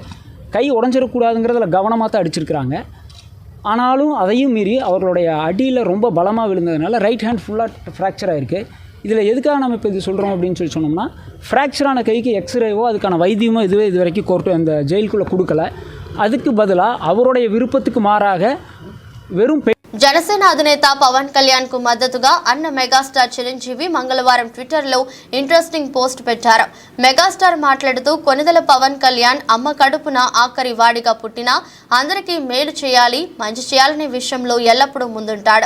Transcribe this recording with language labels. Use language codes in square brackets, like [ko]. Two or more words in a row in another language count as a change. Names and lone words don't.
[ta] கை உடஞ்சிடக்கூடாதுங்கிறதுல கவனமாக தான் அடிச்சிருக்கிறாங்க. ஆனாலும் அதையும் மீறி அவர்களுடைய அடியில் ரொம்ப பலமாக விழுந்ததுனால [en] right hand [ta] ஃபுல்லாக ஃப்ராக்சர் ஆகிருக்கு. இதில் எதுக்காக நம்ம இப்போ இது சொல்கிறோம் அப்படின்னு சொல்லி சொன்னோம்னா, ஃப்ராக்சரான கைக்கு எக்ஸ்ரேவோ அதுக்கான வைத்தியமோ இது வரைக்கும் கோர்ட்டு அந்த ஜெயிலுக்குள்ளே கொடுக்கல. அதுக்கு பதிலாக அவருடைய விருப்பத்துக்கு மாறாக வெறும் [te] జనసేన అధినేత పవన్ కళ్యాణ్ కు మద్దతుగా అన్న మెగాస్టార్ చిరంజీవి మంగళవారం ట్విట్టర్లో [en] interesting post [te] పెట్టారు. మెగాస్టార్ మాట్లాడుతూ, కొనిదెల పవన్ కళ్యాణ్ అమ్మ కడుపున ఆఖరి వాడిగా పుట్టినా అందరికీ మేలు చేయాలి, మంచి చేయాలనే విషయంలో ఎల్లప్పుడూ ముందుంటాడు.